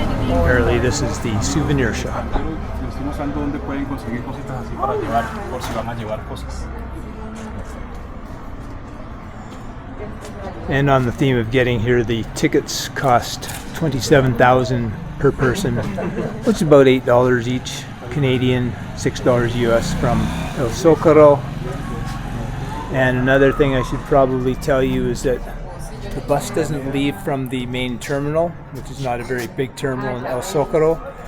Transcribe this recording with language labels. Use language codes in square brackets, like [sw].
[en] Apparently this is the souvenir shop. [es] Estoy mostrando dónde pueden conseguir cositas así para llevar, por si van a llevar cosas. [en] And on the theme of getting here, the tickets cost $27,000 per person, which is about $8 each Canadian, $6 US from El Socorro. And another thing I should probably tell you is that the bus doesn't leave from the main terminal, which is not a very big terminal in El Socorro.